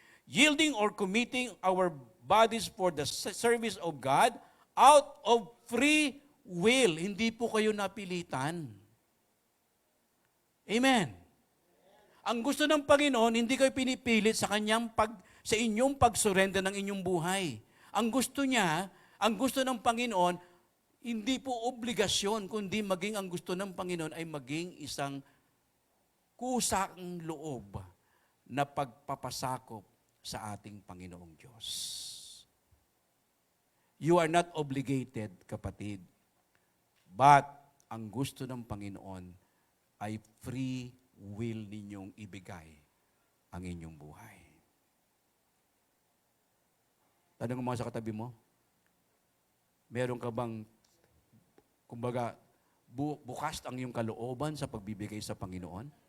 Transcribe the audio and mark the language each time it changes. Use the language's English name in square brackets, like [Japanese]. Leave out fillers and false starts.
[English] Yielding or committing our bodies for the service of God out of free will. [Filipino] Hindi po kayo napilitan. Amen. Ang gusto ng Panginoon, hindi kayo pinipilit sa sa inyong pagsurrender ng inyong buhay. Ang gusto niya, ang gusto ng Panginoon, hindi po obligasyon, kundi maging ang gusto ng Panginoon ay maging isang kusang loob na pagpapasakop sa ating Panginoong Diyos. [English] You are not obligated, kapatid. [Filipino] But ang gusto ng Panginoon ay free will ninyong ibigay ang inyong buhay. Tanong mo sa katabi mo, meron ka bang, kumbaga, bukas ang iyong kalooban sa pagbibigay sa Panginoon?